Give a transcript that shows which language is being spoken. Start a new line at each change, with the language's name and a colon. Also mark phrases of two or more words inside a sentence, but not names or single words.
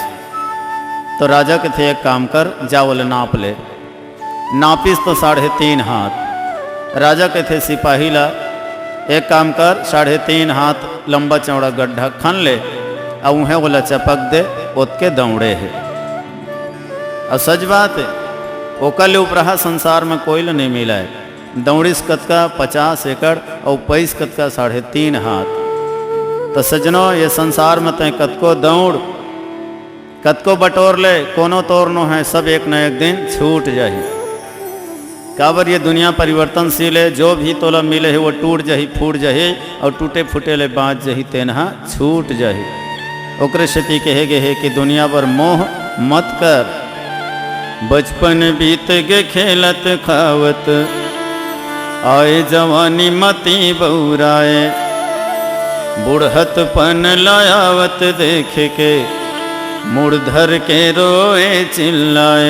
Chhattisgarhi: तो राजा के थे एक काम कर, जावल नाप ले। नापिस तो 3.5 हाथ। राजा के थे सिपाही ला एक काम कर, 3.5 हाथ लंबा चौड़ा गड्ढा खन ले और उन्हें बोला चपक दे, ओतके दौड़े है। और सच बात है, ओकल उपरहा संसार में कोई नहीं मिला है। दौड़ीस कतका 50 एकड़ और पैस कतका 3.5 हाथ। तो सजनो ये संसार में तय कतको दौड़ कतको बटोर ले, कोनो तोरनो है, सब एक न एक दिन छूट जाही। काबर ये दुनिया परिवर्तनशील है, जो भी तोला मिले है वो टूट जाही, फूट जाही और टूटे फूटे ले बाँच जाही, तेनहा छूट जाही। ओकरे क्षति कहे गए है कि दुनिया पर मोह मत कर। बचपन बीत गे खेलत खावत, आए जवानी मती बौराए, बुढ़त पन लायावत देख के, मुड़ धर के रोए चिल्लाए।